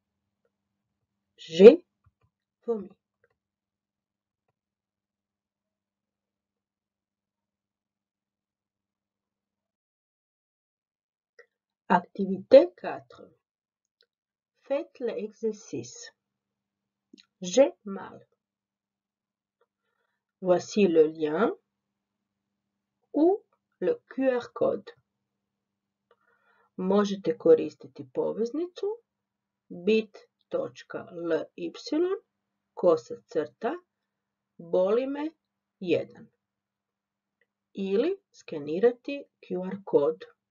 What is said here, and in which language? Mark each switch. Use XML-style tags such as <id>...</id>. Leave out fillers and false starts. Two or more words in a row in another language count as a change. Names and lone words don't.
<fr>J'ai vomi. Activité 4. Faites l'exercice. J'ai mal. Voici le lien ou le QR code.</fr> <hr>Možete koristiti poveznicu bit.ly boli me 1 ili skenirati QR kod.</hr>